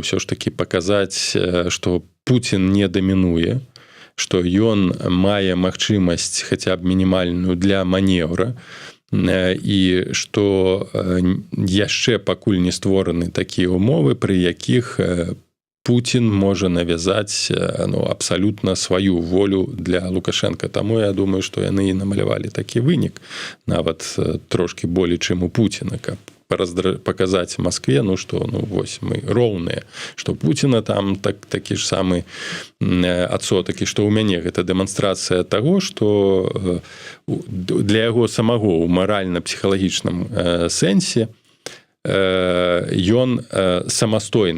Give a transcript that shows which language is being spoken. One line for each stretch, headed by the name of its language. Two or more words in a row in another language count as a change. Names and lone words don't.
Belarusian: Ўсё ж такі паказаць, што Пуцін не дамінуе, што ён мае магчымасць хаця б мінімальную для манеўра, і што яшчэ пакуль не створаны такія ўмовы, пры якіх Пуцін можа навязаць, ну, абсалютна сваю волю для Лукашенка. Таму я думаю, што яны і намалявалі такі вынік, нават трошкі болей, чым у Пуціна, каб
Russian: показать Москве, ну что,
Belarusian: ну вось мы роўныя,
Russian: что Путина
Belarusian: там такі ж самы адсотак, і што ў мяне гэта дэманстрацыя таго, што для яго самого ў маральна-псіхалагічным сэнсе ён самастойны.